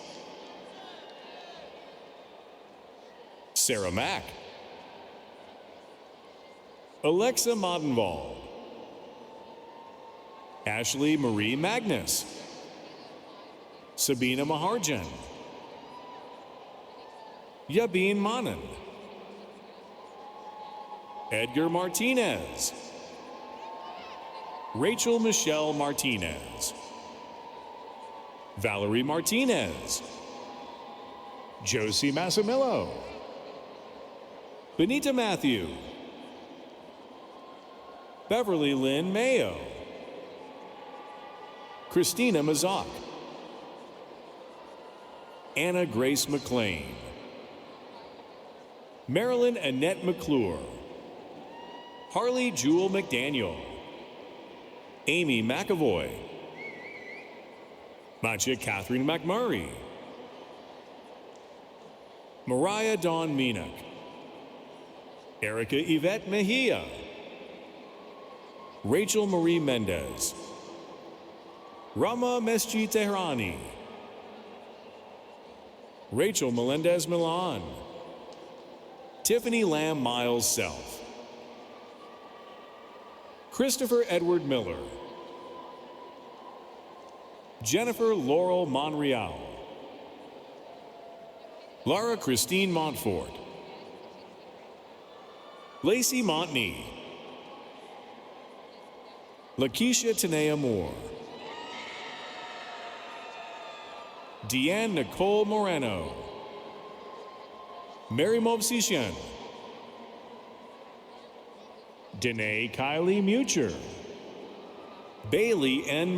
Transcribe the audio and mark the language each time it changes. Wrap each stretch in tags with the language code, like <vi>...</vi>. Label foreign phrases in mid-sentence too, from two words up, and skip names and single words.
<en>Sarah Mack, Alexa Modenwald, Ashley Marie Magnus, Sabina Maharjan, Yabin Manan, Edgar Martinez, Rachel Michelle Martinez, Valerie Martinez, Josie Massimillo, Benita Matthew, Beverly Lynn Mayo, Christina Mazak, Anna Grace McLean, Marilyn Annette McClure, Harley Jewel McDaniel, Amy McAvoy, Matcha Catherine McMurray, Mariah Dawn Meenak, Erica Yvette Mejia, Rachel Marie Mendez, Rama Mesji Tehrani, Rachel Melendez Milan, Tiffany Lamb Miles Self, Christopher Edward Miller, Jennifer Laurel Monreal, Laura Christine Montfort, Lacey Montney, Lakeisha Tanea Moore, Deanne Nicole Moreno, Mary Mobsishan, Danae Kylie Mucher, Bailey N.</en>